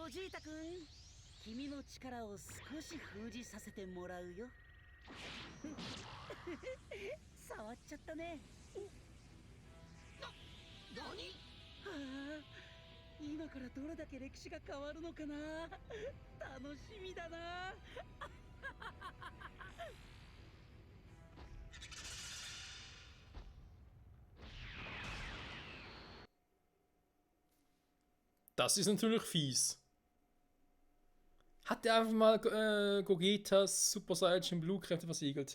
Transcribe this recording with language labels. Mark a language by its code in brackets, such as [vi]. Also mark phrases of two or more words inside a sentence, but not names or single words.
[ja] おじいたくん、君の力を少し封じさせてもらうよ。触っちゃったね。何？はあ、 今からどれだけ歴史が変わるのかな。楽しみだな。 [de] Das ist natürlich fies. Hat er einfach mal Gogetas Super Saiyajin Blue Kräfte versiegelt?